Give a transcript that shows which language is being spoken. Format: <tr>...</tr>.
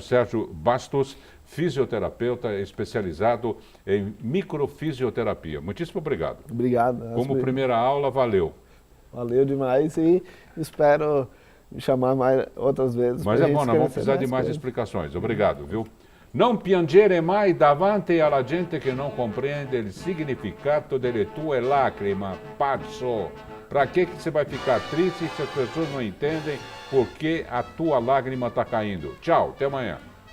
<pt>Sérgio Bastos, fisioterapeuta especializado em microfisioterapia. Muitíssimo obrigado. Obrigado. Como primeira aula, valeu. Valeu demais e espero me chamar mais outras vezes. Mas é bom, nós vamos precisar de mais explicações. Obrigado, viu?</pt> <it>Non piangere mai davanti alla gente che non comprende il significato delle tue lacrime, pazzo.</it> <pt>Para que você vai ficar triste se as pessoas não entendem por que a tua lágrima está caindo? Tchau, até amanhã.</pt>